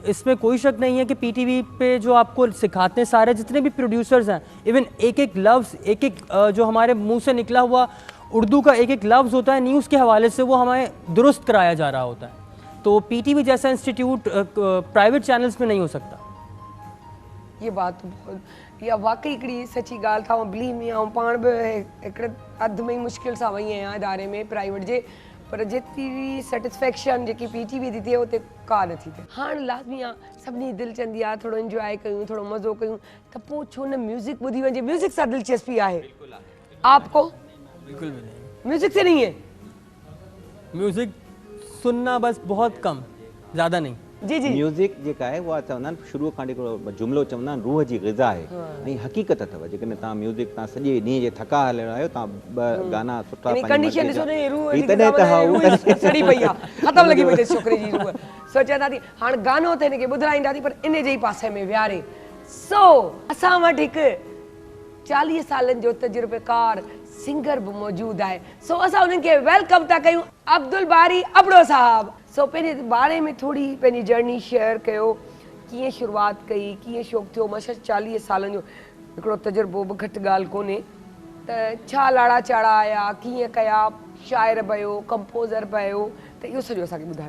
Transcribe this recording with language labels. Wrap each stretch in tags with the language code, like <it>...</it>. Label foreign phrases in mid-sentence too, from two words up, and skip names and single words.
<ur>اس میں کوئی شک نہیں ہے کہ پی ٹی وی پے جو آپ کو سکھاتے ہیں سارے جتنے بھی پروڈیوسرز ہیں، ایون ایک ایک لفظ ایک ایک جو ہمارے منہ سے نکلا ہوا اردو کا ایک ایک لفظ ہوتا ہے نیوز کے حوالے سے وہ ہمیں درست کرایا جا رہا ہوتا ہے. تو پی ٹی وی جیسا انسٹیٹیوٹ پرائیویٹ چینلز میں نہیں ہو سکتا. یہ بات تو بہت</ur> <sd>या वाकई हिकिड़ी सची ॻाल्हि था</sd> <en>believe me</en> <sd>ऐं पाण बि हिकिड़े अधु में ई मुश्किल सां वई आहियां इदारे में प्राइवेट जे, पर जेतिरी सेटिस्फेक्शन जेकी पीटीवी थी थिए उते का नथी थिए। हाणे लाज़मी आहे सभिनी दिलि चवंदी आहे थोरो इंजॉय कयूं थोरो मज़ो कयूं, त पोइ छो न म्यूज़िक ॿुधी वञे। म्यूज़िक सां दिलचस्पी आहे आपको?</sd> <ur>بالکل بھی نہیں. میوزک سے نہیں ہے? میوزک سننا بس بہت کم، زیادہ نہیں. جی جی</ur> <sd>म्यूज़िक जेका आहे उहा चवंदा आहिनि शुरूअ खां हिकिड़ो जुमिलो चवंदा आहिनि रूह जी ग़िज़ा आहे ऐं हक़ीक़त अथव। जेकॾहिं तव्हां म्यूज़िक तव्हां सॼे ॾींहं जे थका हलिया आहियो तव्हां ॿ गाना सुठा कंडीशन ॾिसो न रूह जी तॾहिं त हा रूह सड़ी पई आहे ख़तम लॻी पई अथसि छोकिरे जी रूह। सोचिया थी हाणे गानो त हिनखे ॿुधाईंदासीं पर इन जे ई पासे में विहारे। सो असां वटि हिकु 40 सालनि जो तजुर्बेकार सिंगर</sd> <ur>بھی موجود ہے.</ur> <sd>सो असां उन्हनि खे वेलकम था कयूं अब्दुल बारी अबड़ो साहब। सो पंहिंजे बारे में थोड़ी पंहिंजी जर्नी शेयर कयो, कीअं शुरुआत कई, कीअं शौक़ु थियो? मां 40 सालनि जो हिकिड़ो तजुर्बो बि घटि ॻाल्हि कोन्हे, त छा लाड़ा चाड़ा आया, कीअं कया, शाइर बयो, कंपोज़र बयो, त इहो सॼो असांखे ॿुधायो।</sd>